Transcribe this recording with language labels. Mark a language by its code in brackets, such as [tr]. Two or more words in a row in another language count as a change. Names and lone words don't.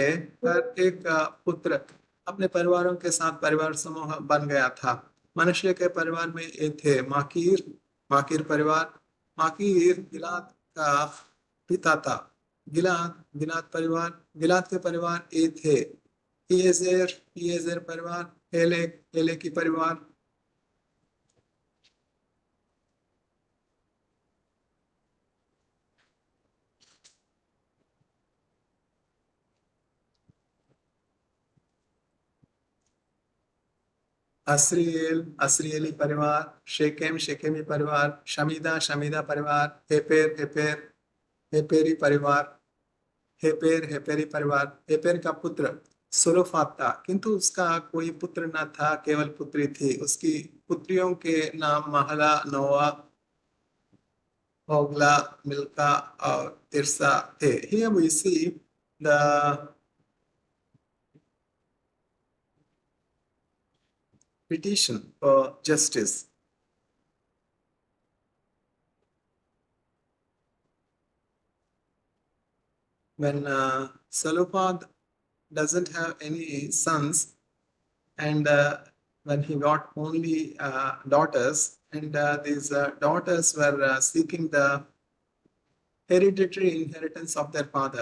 [hi] हर एक पुत्र अपने परिवारों के साथ परिवार समूह बन गया था। मनश्शे के परिवार में ये थे माकीर माकीर परिवार। माकीर गिलाद का पिता था। गिलाद गिलाद परिवार। गिलाद के परिवार ये थे इयेजेर परिवार, हेलेक हेलेकी परिवार। अस्रिएल अस्रिएली परिवार, शेकेम शेकेमी परिवार, शमीदा शमीदा परिवार, हेपेर हेपेर हेपेरी परिवार, हेपेर हेपेरी परिवार। हेपेर का पुत्र सुलोफात था किंतु उसका कोई पुत्र न था, केवल पुत्री थी। उसकी पुत्रियों के नाम महला, नोआ, होगला, मिल्का और तिरसा थे। [en] Here we see the petition for justice. When Salopad doesn't have any sons, and when he got only daughters, and these daughters were seeking the hereditary inheritance of their father.